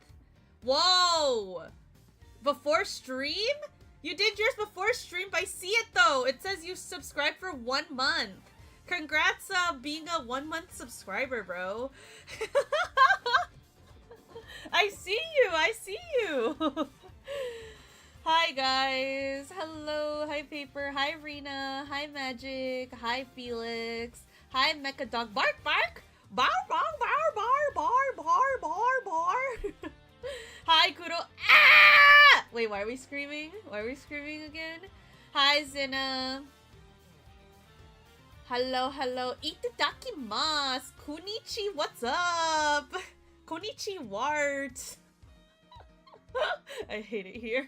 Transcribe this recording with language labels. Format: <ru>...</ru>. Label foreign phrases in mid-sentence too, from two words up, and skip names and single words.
<en>Whoa! Before stream? You did yours before stream, but I see it though. It says you subscribed for 1 month. Congrats being a 1 month subscriber, bro. I see you. I see you. Hi guys. Hello. Hi Paper. Hi Rena. Hi Magic. Hi Felix. Hi Mecha Dog. Bark, bark! Bar, bar, bar, bar, bar, bar, bar, bar. Hi Kuro. Ah! Wait, why are we screaming? Why are we screaming again? Hi Zena. Hello, hello.</en> <ja>Itadakimasu. Konichi,</ja> <en>what's up? Konichi Wart. I hate it here.</en>